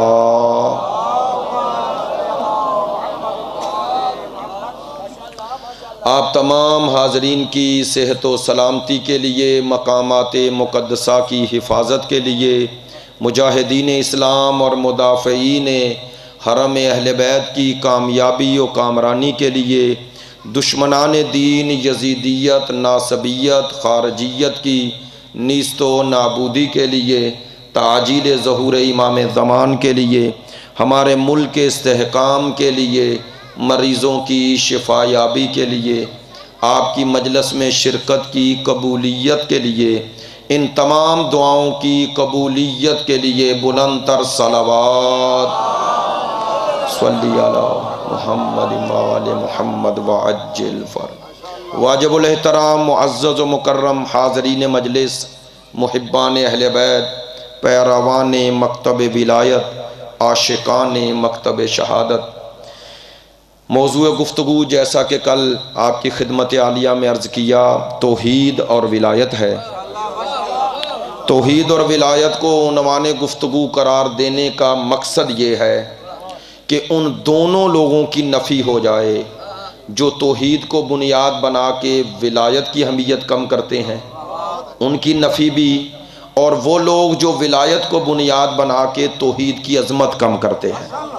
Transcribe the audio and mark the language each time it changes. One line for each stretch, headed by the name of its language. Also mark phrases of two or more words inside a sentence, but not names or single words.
Urdu: آپ تمام حاضرین کی صحت و سلامتی کے لیے، مقامات مقدسہ کی حفاظت کے لیے، مجاہدین اسلام اور مدافعین حرم اہل بیت کی کامیابی و کامرانی کے لیے، دشمنان دین یزیدیت، ناصبیت، خارجیت کی نیست و نابودی کے لیے، تعجیل ظہور امام زمان کے لیے، ہمارے ملک کے استحکام کے لیے، مریضوں کی شفا یابی کے لیے، آپ کی مجلس میں شرکت کی قبولیت کے لیے، ان تمام دعاؤں کی قبولیت کے لیے بلند تر صلوات
Arabic: صلی علی محمد وآل محمد وعجل فرج.
Urdu: واجب الاحترام معزز و مکرم حاضرین مجلس، محبان اہل بیت، پیروان مکتب ولایت، عاشقان مکتب شہادت، موضوع گفتگو جیسا کہ کل آپ کی خدمت عالیہ میں عرض کیا، توحید اور ولایت ہے. توحید اور ولایت کو عنوان گفتگو قرار دینے کا مقصد یہ ہے کہ ان دونوں لوگوں کی نفی ہو جائے جو توحید کو بنیاد بنا کے ولایت کی اہمیت کم کرتے ہیں، ان کی نفی بھی، اور وہ لوگ جو ولایت کو بنیاد بنا کے توحید کی عظمت کم کرتے ہیں.